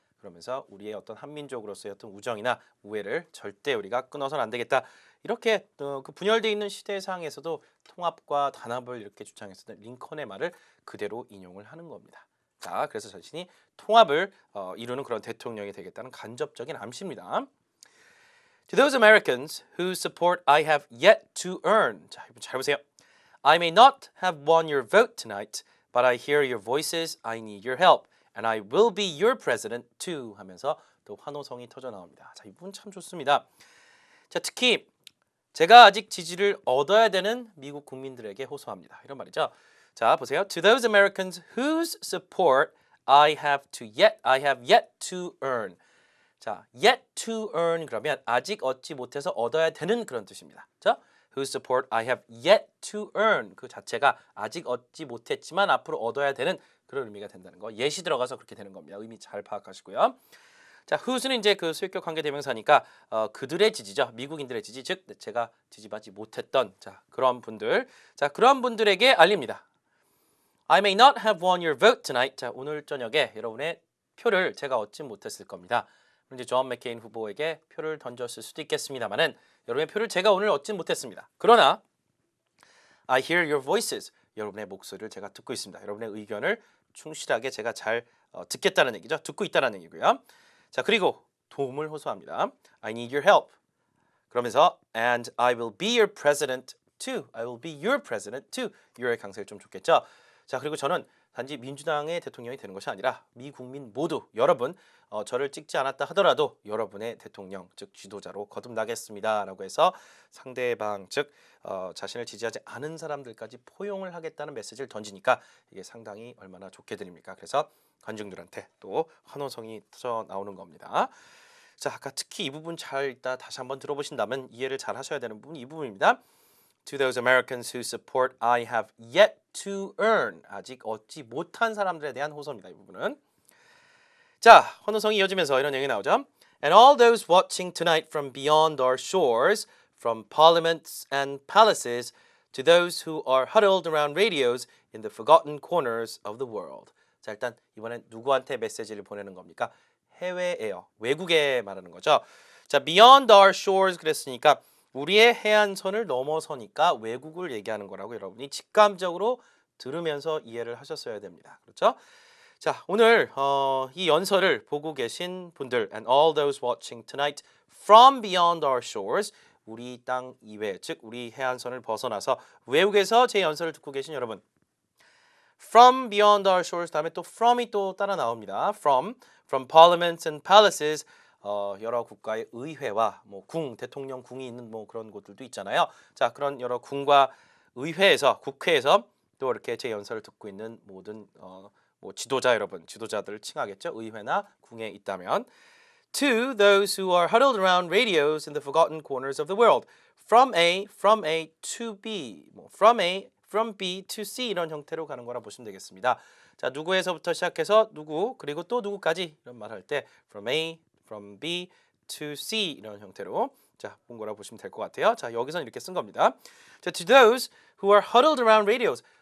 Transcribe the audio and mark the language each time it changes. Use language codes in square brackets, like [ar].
[ko] 그러면서 우리의 어떤 한민족으로서의 어떤 우정이나 우애를 절대 우리가 끊어서는 안 되겠다. 이렇게 그 분열되어 있는 시대 상황에서도 통합과 단합을 이렇게 주창했었던 링컨의 말을 그대로 인용을 하는 겁니다. 자, 그래서 자신이 통합을 이루는 그런 대통령이 되겠다는 간접적인 암시입니다. [en] To those Americans whose support I have yet to earn. [ko] 자, 이분 잘 보세요. [en] I may not have won your vote tonight, but I hear your voices. I need your help, and I will be your president too. [ko] 하면서 또 환호성이 터져 나옵니다. 자, 이 부분 참 좋습니다. 자, 특히 제가 아직 지지를 얻어야 되는 미국 국민들에게 호소합니다. 이런 말이죠. 자, 보세요. [en] To those Americans whose support I have yet to earn. [ko] 자, [en] yet to earn [ko] 그러면 아직 얻지 못해서 얻어야 되는 그런 뜻입니다. 자, [en] whose support I have yet to earn. [ko] 그 자체가 아직 얻지 못했지만 앞으로 얻어야 되는 그런 의미가 된다는 거. 예시 들어가서 그렇게 되는 겁니다. 의미 잘 파악하시고요. 자, whose는 이제 그 수익격 관계 대명사니까 그들의 지지죠. 미국인들의 지지, 즉 제가 지지받지 못했던 자 그런 분들, 자 그런 분들에게 알립니다. [en] I may not have won your vote tonight. [ko] 자 오늘 저녁에 여러분의 표를 제가 얻지 못했을 겁니다. 이제 존 맥케인 후보에게 표를 던졌을 수도 있겠습니다만은 여러분의 표를 제가 오늘 얻지 못했습니다. 그러나 [en] I hear your voices. [ko] 여러분의 목소리를 제가 듣고 있습니다. 여러분의 의견을 충실하게 제가 잘 듣겠다는 얘기죠. 듣고 있다는 얘기고요. 자 그리고 도움을 호소합니다. [en] I need your help. [ko] 그러면서 [en] and I will be your president too. I will be your president too. [ko] you의 강세를 좀 좋겠죠. 자 그리고 저는 단지 민주당의 대통령이 되는 것이 아니라 미 국민 모두 여러분 저를 찍지 않았다 하더라도 여러분의 대통령 즉 지도자로 거듭나겠습니다라고 해서 상대방 즉 자신을 지지하지 않은 사람들까지 포용을 하겠다는 메시지를 던지니까 이게 상당히 얼마나 좋게 들립니까? 그래서 관중들한테 또 환호성이 터져 나오는 겁니다. 자 아까 특히 이 부분 잘 이따 다시 한번 들어보신다면 이해를 잘 하셔야 되는 부분 이 부분입니다. [en] To those Americans whose support I have yet to earn. [ko] 아직 얻지 못한 사람들에 대한 호소입니다. 이 부분은. 자, 환호성이 이어지면서 이런 얘기 나오죠. [en] And all those watching tonight from beyond our shores, from parliaments and palaces, to those who are huddled around radios in the forgotten corners of the world. [ko] 자, 일단 이번엔 누구한테 메시지를 보내는 겁니까? 해외에요. 외국에 말하는 거죠. 자, [en] beyond our shores [ko] 그랬으니까 우리의 해안선을 넘어서니까 외국을 얘기하는 거라고 여러분이 직감적으로 들으면서 이해를 하셨어야 됩니다. 그렇죠? 자, 오늘 이 연설을 보고 계신 분들 [en] and all those watching tonight from beyond our shores [ko] 우리 땅 이외, 즉 우리 해안선을 벗어나서 외국에서 제 연설을 듣고 계신 여러분 [en] from beyond our shores [ko] 다음에 또 from이 또 따라 나옵니다. [en] from parliaments and palaces [ko] 여러 국가의 의회와 뭐 궁, 대통령 궁이 있는 뭐 그런 곳들도 있잖아요. 자, 그런 여러 궁과 의회에서 국회에서 또 이렇게 제 연설을 듣고 있는 모든 뭐 지도자 여러분, 지도자들을 칭하겠죠. 의회나 궁에 있다면 [en] to those who are huddled around radios in the forgotten corners of the world. From A to B. [ko] 뭐 [en] from B to C [ko] 이런 형태로 가는 거라 보시면 되겠습니다. 자, 누구에서부터 시작해서 누구 그리고 또 누구까지 이런 말 할 때 [en] from B to C [ko] 이런 형태로 자, 본 거라 보시면 될 것 같아요. 자, 여기서는 이렇게 쓴 겁니다. [en] 자, to those who are huddled around radios.